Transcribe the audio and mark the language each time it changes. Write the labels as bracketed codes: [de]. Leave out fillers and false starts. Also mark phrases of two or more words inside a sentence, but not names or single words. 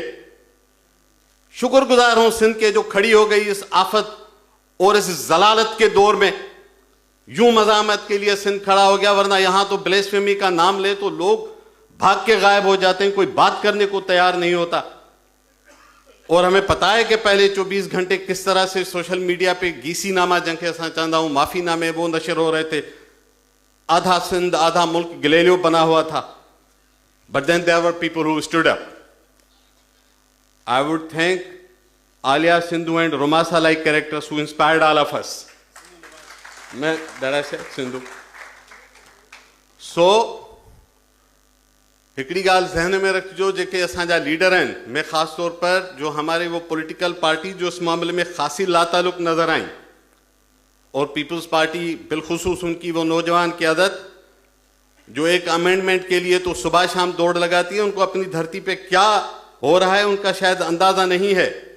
[ur] شکرگزار ہوں سندھ کے جو کھڑی ہو گئی اس آفت اور اس جلالت کے دور میں. یوں مذمت کے لیے سندھ کھڑا ہو گیا، ورنہ یہاں تو بلاسفیمی کا نام لے تو لوگ بھاگ کے غائب ہو جاتے ہیں، کوئی بات کرنے کو تیار نہیں ہوتا. اور ہمیں پتا ہے کہ پہلے 24 گھنٹے کس طرح سے سوشل میڈیا پہ گیسی نامہ [sd] जंखे असां चवंदा हूं, [ur] معافی نامے وہ نشر ہو رہے تھے. آدھا سندھ آدھا ملک گلیلیو بنا ہوا تھا. [en] But then there were people who stood up. I would thank Alia Sindhu and Romasa like characters who inspired all of us. I that say Sindhu. [sd] सो हिकड़ी गाल जहन में रखिजो, जेके असांजा लीडर [ur] ہیں، میں خاص طور پر جو ہمارے وہ پولیٹیکل پارٹی جو اس معاملے میں خاصی لاتعلق نظر آئی، اور پیپلز پارٹی بالخصوص ان کی وہ نوجوان قیادت جو ایک امینڈمنٹ کے لیے تو صبح شام دوڑ لگاتی ہے، ان کو اپنی دھرتی پہ کیا ہو رہا ہے ان کا شاید اندازہ نہیں ہے.